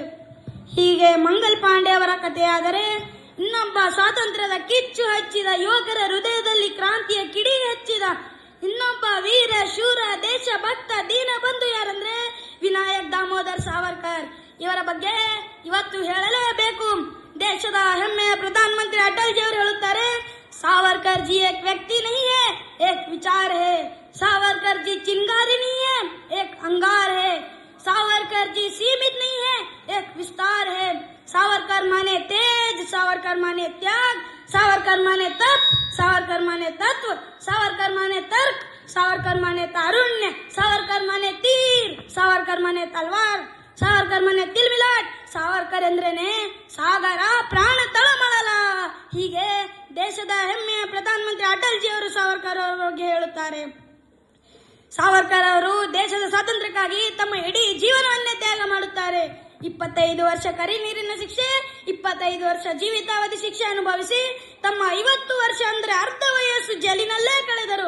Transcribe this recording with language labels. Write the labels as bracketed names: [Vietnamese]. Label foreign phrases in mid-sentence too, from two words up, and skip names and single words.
[Kannada] ಹೀಗೆ ಮಂಗಲ್ ಪಾಂಡೆ ಅವರ ಕಥೆಯಾದರೆ, ಇನ್ನೊಬ್ಬ ಸ್ವಾತಂತ್ರ್ಯದ ಕಿಚ್ಚು ಹಚ್ಚಿದ ಯುವಕರ ಹೃದಯದಲ್ಲಿ ಕ್ರಾಂತಿಯ ಕಿಡಿ ಹಚ್ಚಿದ ಇನ್ನೊಬ್ಬ ವೀರ ಶೂರ ದೇಶಭಕ್ತ ದೀನಬಂಧು ಯಾರಂದ್ರೆ ವಿನಾಯಕ್ ದಾಮೋದರ್ ಸಾವರ್ಕರ್. ಇವರ ಬಗ್ಗೆ ಇವತ್ತು ಹೇಳಲೇಬೇಕು. ದೇಶದ ಹೆಮ್ಮೆಯ ಪ್ರಧಾನಮಂತ್ರಿ ಅಟಲ್ ಜಿ ಅವರು ಹೇಳುತ್ತಾರೆ, [Hindi] सावरकर जी एक व्यक्ति नहीं है, एक विचार है. सावरकर जी चिंगारी नहीं है, एक अंगार है. सावरकर जी सीमित नहीं है, एक विस्तार है. सावरकर माने तेज, सावरकर माने त्याग, सावरकर माने तप, सावरकर माने तत्व, सावरकर माने तर्क, सावरकर माने तारुण्य, सावरकर माने तीर, सावरकर माने तलवार, सावरकर माने तिलमिಲಾಟ್. [Kannada] ಸಾವರ್ಕರ್ ಎಂದ್ರೇನೆ ಸಾಗರ, ಪ್ರಾಣ ತಳಮಳಲ. ಹೀಗೆ ದೇಶದ ಹೆಮ್ಮೆಯ ಪ್ರಧಾನಮಂತ್ರಿ ಅಟಲ್ ಜಿ ಅವರು ಸಾವರ್ಕರ್ ಅವರ ಬಗ್ಗೆ ಹೇಳುತ್ತಾರೆ. ಸಾವರ್ಕರ್ ಅವರು ದೇಶದ ಸ್ವಾತಂತ್ರ್ಯಕ್ಕಾಗಿ ತಮ್ಮ ಇಡೀ ಜೀವನವನ್ನೇ ತ್ಯಾಗ ಮಾಡುತ್ತಾರೆ. 25 ವರ್ಷ ಕರಿ ನೀರಿನ ಶಿಕ್ಷೆ, 25 ವರ್ಷ ಜೀವಿತಾವಧಿ ಶಿಕ್ಷೆ ಅನುಭವಿಸಿ ತಮ್ಮ 50 ವರ್ಷ ಅಂದ್ರೆ ಅರ್ಧ ವಯಸ್ಸು ಜೈಲಿನಲ್ಲೇ ಕಳೆದರು.